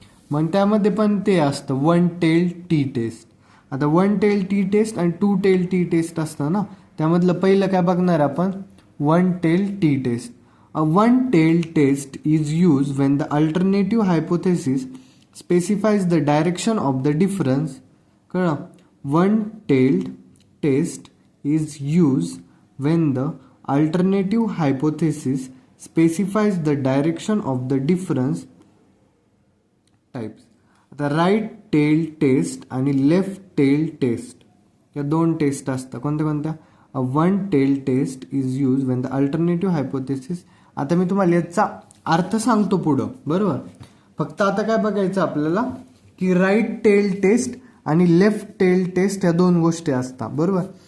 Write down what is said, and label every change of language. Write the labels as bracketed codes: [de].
[mr] मग त्यामध्ये पण ते असतं वन टेल टी टेस्ट. आता वन टेल टी टेस्ट आणि टू टेल टी टेस्ट असतं ना, त्यामधलं पहिलं काय बघणार आपण, one tail T taste. [en] A one tail test is use when the alternative hypothesis specifies the direction of the difference. [mr] कळलं. [en] One tailed test is used when the alternative hypothesis specifies the direction of the difference types. [mr] आता right tail test आणि left tail test या दोन taste असतात. [en] कोणत्या कोणत्या, one tail test is use when the alternative hypothesis. [mr] आता मी तुम्हाला याचा अर्थ सांगतो पुढं, बरोबर. फक्त आता काय बघायचं आपल्याला की राईट टेल टेस्ट आणि लेफ्ट टेल टेस्ट या दोन गोष्टी असतात, बरोबर.